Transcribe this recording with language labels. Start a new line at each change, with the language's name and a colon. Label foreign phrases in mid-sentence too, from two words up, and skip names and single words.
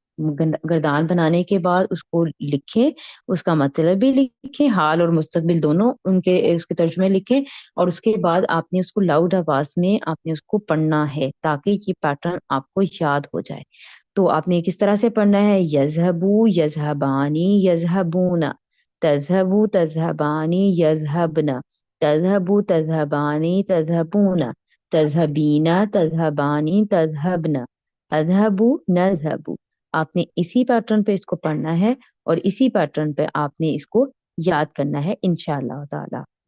Urdu: گردان بنانے کے بعد اس کو لکھیں، اس کا مطلب بھی لکھیں، حال اور مستقبل دونوں ان کے اس کے ترجمے لکھیں، اور اس کے بعد آپ نے اس کو لاؤڈ آواز میں آپ نے اس کو پڑھنا ہے تاکہ یہ پیٹرن آپ کو یاد ہو جائے۔ تو آپ نے کس طرح سے پڑھنا ہے؟
Arabic: یذہبو یذہبانی یذہبون، تذہبو تذہبانی یذہبن، تذهبوا تذهبان تذهبون، تذهبین تذهبانی تذهبن، اذهبوا نذهب۔
Urdu: آپ نے اسی پیٹرن پہ اس کو پڑھنا ہے اور اسی پیٹرن پہ آپ نے اس کو یاد کرنا ہے
Arabic: انشاءاللہ تعالی۔